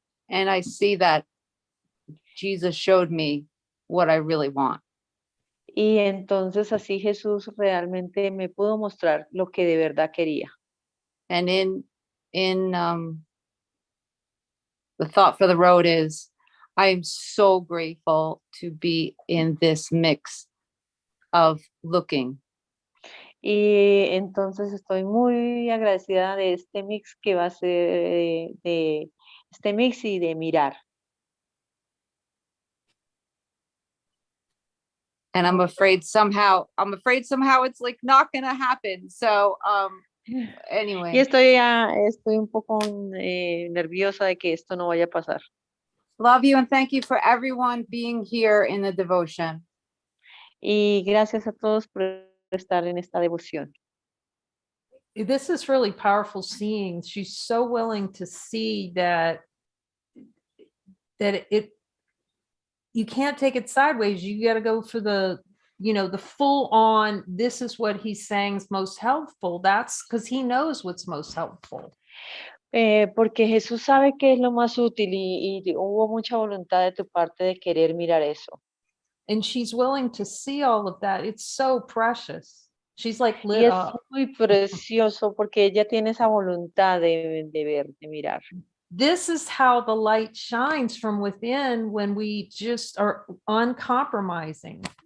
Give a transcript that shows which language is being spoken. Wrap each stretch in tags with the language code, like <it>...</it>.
<en>And I see that Jesus showed me what I really want.</en> <es>Y entonces así Jesús realmente me pudo mostrar lo que de verdad quería.</es> <en>And in the thought for the road is, I am so grateful to be in this mix of looking.</en> <es>Y entonces estoy muy agradecida de este mix que va a ser de este mix y de mirar.</es> <en>And I'm afraid somehow it's like not gonna happen. So anyway.</en> <es>Y estoy un poco nerviosa de que esto no vaya a pasar.</es> <en>Love you and thank you for everyone being here in the devotion.</en> <es>Y gracias a todos por estar en esta devoción.</es> <en>This is really powerful seeing. She's so willing to see that you can't take it sideways. You got to go for the full on, this is what he's saying is most helpful. That's because he knows what's most helpful.</en> <es>Porque Jesús sabe qué es lo más útil y hubo mucha voluntad de tu parte de querer mirar eso.</es> <en>And she's willing to see all of that. It's so precious. She's like lit</en> <es>Y es</es> <en>up.</en> <es>muy precioso porque ella tiene esa voluntad de ver, de mirar.</es> <en>This is how the light shines from within when we just are uncompromising.</en>